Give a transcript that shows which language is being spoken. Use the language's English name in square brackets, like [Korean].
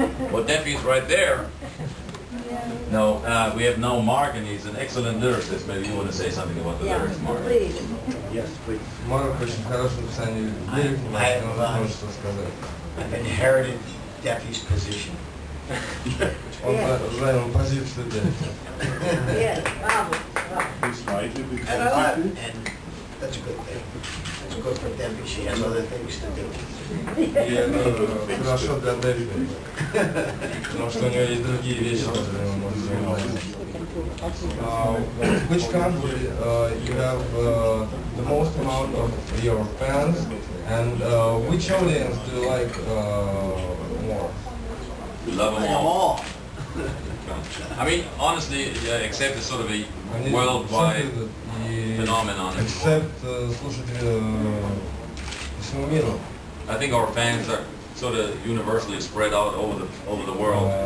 [English] Well, Diffie's right there. No, we have no Mark, and he's an excellent lyricist. Maybe you want to say something about the lyrics, Mark. please. Yes, please. [Russian] Марк очень хороший в написании лирик, но может что сказать. [English] I've inherited Duffy's position. [Russian] Он занял позицию Дэфи. [English] Yes, bravo. And that's a good thing. That's good for Duffy. She has other things to do. [Russian] И это хорошо для Дэфи, потому что у него есть другие вещи, которыми он может заниматься. [English] Which country you have the most amount of your fans, and which audience do you like more? We love them all. I mean, honestly, yeah, except it's sort of a worldwide phenomenon. [Russian] Except слушатели всему миру. [English] I think our fans are sort of universally spread out over the world.